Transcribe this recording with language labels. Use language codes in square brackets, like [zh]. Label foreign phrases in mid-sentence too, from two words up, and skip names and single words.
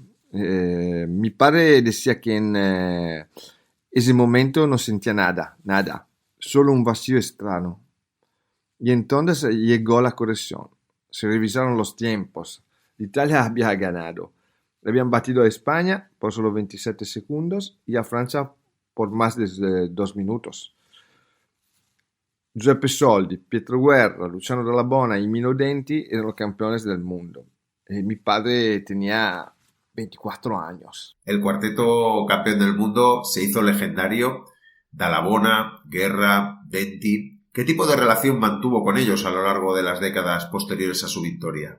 [es] Mi padre decía que en ese momento no sentía nada, solo un vacío extraño. Y entonces llegó la corrección. Se revisaron los tiempos. Italia había ganado. Le habían batido a España por solo 27 segundos y a Francia por más de 2 minutos. Giuseppe Soldi, Pietro Guerra, Luciano Dalla Bona y Mino Denti erano campeones del mundo. Mi padre tenía 24 años. El cuarteto campeón del mundo se hizo legendario. Dalla Bona, Guerra, Denti. ¿Qué tipo de relación mantuvo con ellos a lo largo de las décadas posteriores a su victoria?